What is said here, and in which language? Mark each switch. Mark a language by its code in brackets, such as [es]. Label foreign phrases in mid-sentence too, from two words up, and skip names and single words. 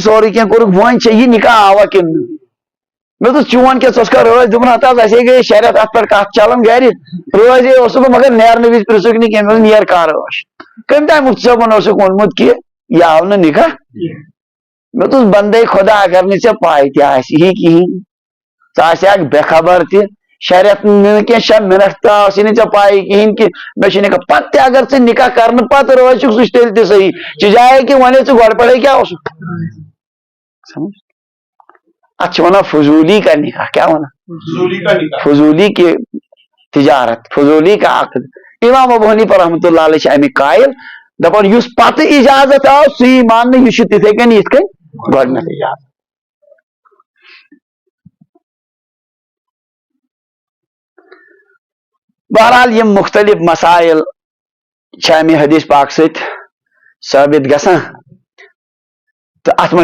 [ks] سورُے کینٛہہ کوٚرُکھ وۄنۍ چھےٚ یہِ نکاح آوا کِنہٕ نہٕ مےٚ دوٚپ چون کیٛاہ ژٕ اوسکھا رٲزۍ دوٚپُن ہتہٕ حظ اَسے گٔے 6 رٮ۪تھ اتھ پٮ۪ٹھ کتھ چلان گرِ رٲزۍ اوسُکھ بہٕ مگر نیرنہٕ وِزِ پرژھُکھ نہٕ کینٛہہ مےٚ دوٚپ نیر کر ٲش کٔمۍ تام مُفتی صٲبن اوسُکھ ووٚنمُت کہِ یہِ آو نہٕ نکاح مےٚ دوٚپُس بندے خۄدا اگر نہٕ ژےٚ پاے تہِ آسہِ ہی کِہیٖنۍ ژٕ آسہکھ بے خبر تہِ 6 رٮ۪تھ نہٕ کینٛہہ 6 مِنٹ تہِ آسہِ نہٕ ژےٚ پاے کِہیٖنۍ کہِ مےٚ چھُ نکاح پتہٕ تہِ اگر ژٕ نکاح کرنہٕ پتہٕ رٲزۍ چھُکھ سُہ چھُ تیٚلہِ تہِ صحیح چجایے کہِ ونے ژٕ گۄڈٕ پٮ۪ٹھے کیٛاہ اوسُکھ اتھ چھِ ونان [ur] فضولی کا نکاح کیا [ks] ونان [ur] فضولی کی تجارت فضولی کا عقد [ks] امام ابو حنیفہ رحمۃ اللہ علیہ چھِ امیِکۍ قایل دپان یُس پتہٕ اجازت آو سُے ماننہٕ یہِ چھُ تِتھے کٔنۍ یِتھ کٔنۍ گۄڈنیتھ اجازت بہرحال یم مختلف مسائل چھِ امہِ حدیث پاک سۭتۍ ثٲبت گژھان تو ات منٛز